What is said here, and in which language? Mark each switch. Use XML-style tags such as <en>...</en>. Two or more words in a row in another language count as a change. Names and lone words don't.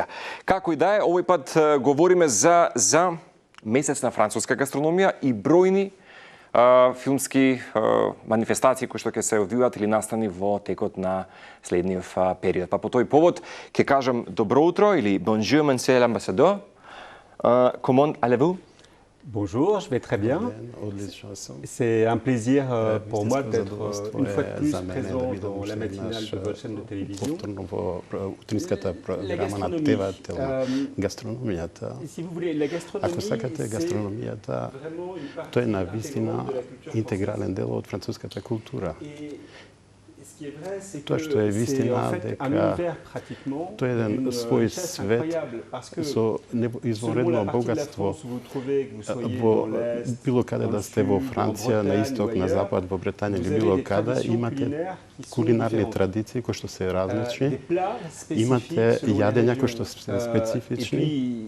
<mk>Како и да е, овој пат говориме за месец на француска гастрономија и бројни филмски манифестации кои што ќе се одвиваат или настани во текот на следниот период. Па по тој повод ќе кажам добро утро или</mk> <fr>bonjour monsieur l'ambassadeur. Comment allez-vous? Bonjour, je vais très bien. C'est un plaisir pour moi d'être une fois de plus présent dans la matinale de votre chaîne de télévision. Si vous voulez, la gastronomie, c'est vraiment une partie intégrante de la culture française.</fr> <mk>Тоа што е вистина дека тоа е еден свој свет со извонредно богатство во било каде да сте во Франција, на исток, на запад, во Британија или било каде, имате кулинарни традиции кои што се различни, имате јадења кои што се специфични.</mk>